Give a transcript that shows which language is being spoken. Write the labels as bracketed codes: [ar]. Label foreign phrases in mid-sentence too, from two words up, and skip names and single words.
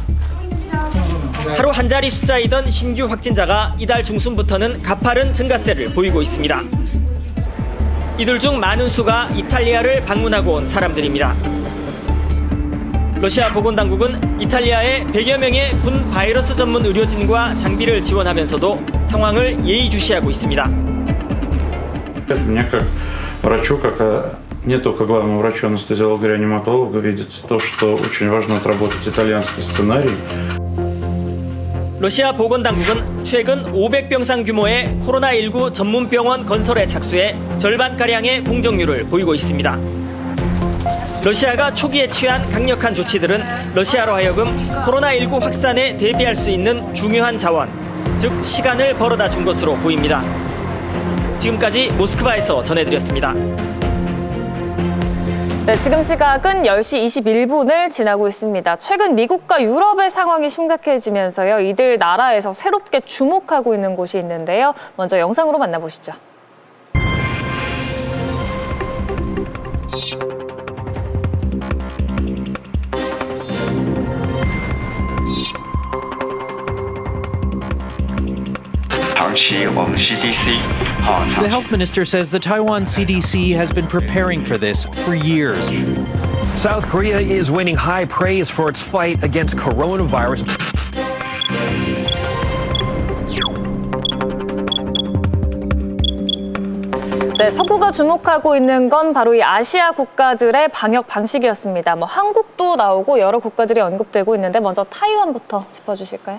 [ko] 하루 한 자리 숫자이던 신규 확진자가 이달 중순부터는 가파른 증가세를 보이고 있습니다. 이들 중 많은 수가 이탈리아를 방문하고 온 사람들입니다. 러시아 보건당국은 이탈리아에 100여 명의 군 바이러스 전문 의료진과 장비를 지원하면서도 상황을 예의주시하고 있습니다. [ru] Мне как врачу, как не только главному врачу, анестезиологу, реаниматологу, видится то, что очень важно отработать итальянский сценарий. [ko] 러시아 보건당국은 최근 500병상 규모의 코로나19 전문병원 건설에 착수해 절반가량의 공정률을 보이고 있습니다. 러시아가 초기에 취한 강력한 조치들은 러시아로 하여금 코로나19 확산에 대비할 수 있는 중요한 자원, 즉 시간을 벌어다 준 것으로 보입니다. 지금까지 모스크바에서 전해드렸습니다. 네, 지금 시각은 10시 21분을 지나고 있습니다. 최근 미국과 유럽의 상황이 심각해지면서요. 이들 나라에서 새롭게 주목하고 있는 곳이 있는데요. 먼저 영상으로 만나보시죠. [en] The health minister says the Taiwan CDC has been preparing for this for years. South Korea is winning high praise for its fight against coronavirus. [ko] 네, 서구가 주목하고 있는 건 바로 이 아시아 국가들의 방역 방식이었습니다. 한국도 나오고 여러 국가들이 언급되고 있는데 먼저 타이완부터 짚어주실까요?